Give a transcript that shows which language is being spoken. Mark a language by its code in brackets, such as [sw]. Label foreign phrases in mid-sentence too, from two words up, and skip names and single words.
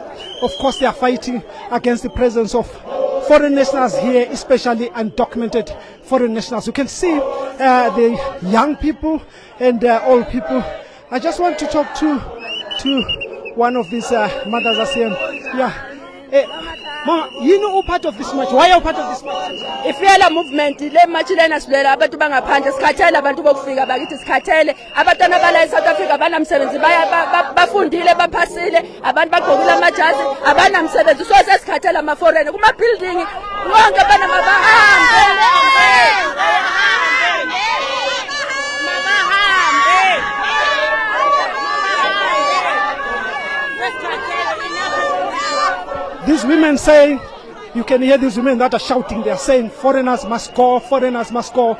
[en] Of course, they are fighting against the presence of foreign nationals here, especially undocumented foreign nationals. You can see the young people and old people. I just want to talk to one of these mothers are saying, yeah. Mama, you know part of this march. Why are you part of this march? If we are a movement, [zu] le march lena silela abantu bangaphandle sikhathele abantu bokufika bakithi sikhathele abantwana bala eSouth Africa banamsebenzi bafundile baphasile abantu bagqokile amajazi abanamsebenzi so sesikhathele ama foreign kuma building wonke banamabahambe. [en] These women saying, you can hear these women that are shouting, they are saying, foreigners must go, foreigners must go.